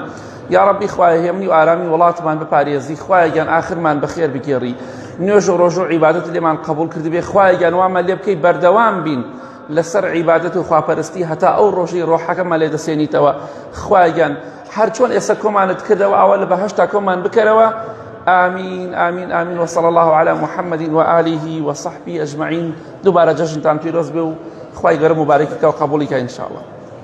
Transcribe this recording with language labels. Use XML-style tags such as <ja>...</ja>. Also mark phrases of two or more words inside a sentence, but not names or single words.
<ckb>یا ڕەبی خوایە هێمنی و ئارامی وڵاتمان بپارێزی. خوایە گیان ئاخرمان بەخێر بگێڕی. نوێژ و ڕۆژ و عیبادەت لێمان قبول کردبێ. خوایە گیان وامان لێ بکەی بەردەوام بین لەسەر عیبادەت و خواپەرستی هەتا ئەو ڕۆژەی ڕۆحەکەمان لێ دەسێنیتەوە. خوایە گیان هەر چۆن ئێستا کۆمانت کردەوە ئەوە لە بەهەشتا کۆمان بکەرەوە.</ckb> <ar>آمين آمين آمين وصلى الله على محمد وآله وصحبه أجمعين.</ar> <ckb>دوباره جشنتان پیرۆز بێ و خوای گەورە مبارەکیکە و قبوڵیکە</ckb> <ar>إن شاء الله.</ar>